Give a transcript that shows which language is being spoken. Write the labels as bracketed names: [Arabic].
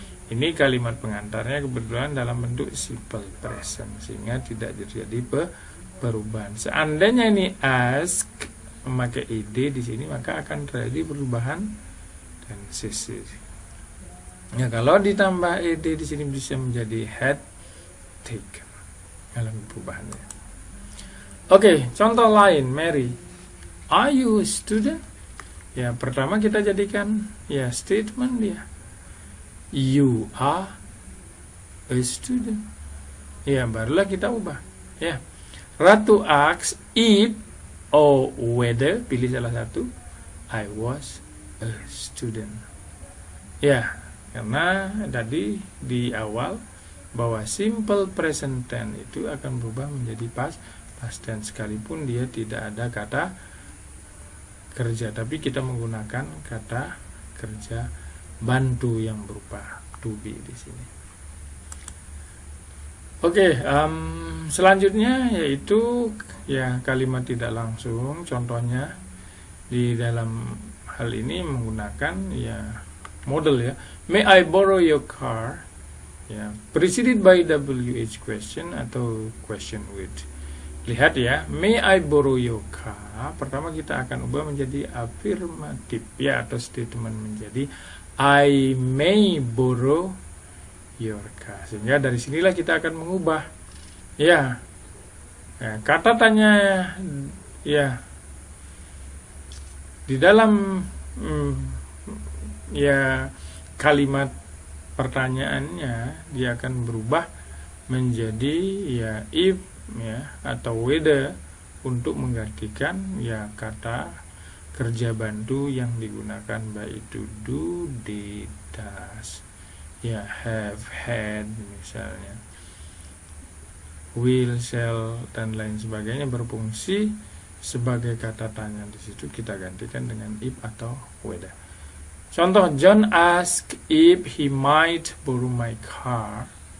[Indonesian] Ini kalimat pengantarnya kebetulan dalam bentuk simple present sehingga tidak terjadi perubahan. Seandainya ini ask memakai ed di sini maka akan terjadi perubahan dan sisi. Ya, kalau ditambah ed di sini bisa menjadi had taken dalam perubahannya. [English] Oke, [Indonesian] contoh lain, [English] Mary, are you a student? [Indonesian] Ya, pertama kita jadikan ya statement dia. [English] You are a student. [Indonesian] Ya, barulah kita ubah. Ya, Ratu [English] asks if or whether, [Indonesian] pilih salah satu, [English] I was a student. [Indonesian] Ya, karena tadi di awal bahwa simple present tense itu akan berubah menjadi past tense sekalipun dia tidak ada kata kerja, tapi kita menggunakan kata kerja bantu yang berupa to be di sini. Oke, selanjutnya yaitu ya kalimat tidak langsung. Contohnya di dalam hal ini menggunakan ya model ya. [English] May I borrow your car? Ya, preceded by WH question [Indonesian] atau [English] question with. [Indonesian] Lihat ya, [English] may I borrow your car? [Indonesian] Pertama kita akan ubah menjadi afirmatif ya, atau statement menjadi [English] I may borrow your car. [Indonesian] Sehingga dari sinilah kita akan mengubah ya, kata tanya ya di dalam ya kalimat pertanyaannya dia akan berubah menjadi ya if ya atau whether untuk menggantikan ya kata kerja bantu yang digunakan baik itu do, did, does, ya have, had misalnya, will, shall dan lain sebagainya berfungsi sebagai kata tanya. Di situ kita gantikan dengan if atau whether. Contoh, [English] John asked if he might borrow my car.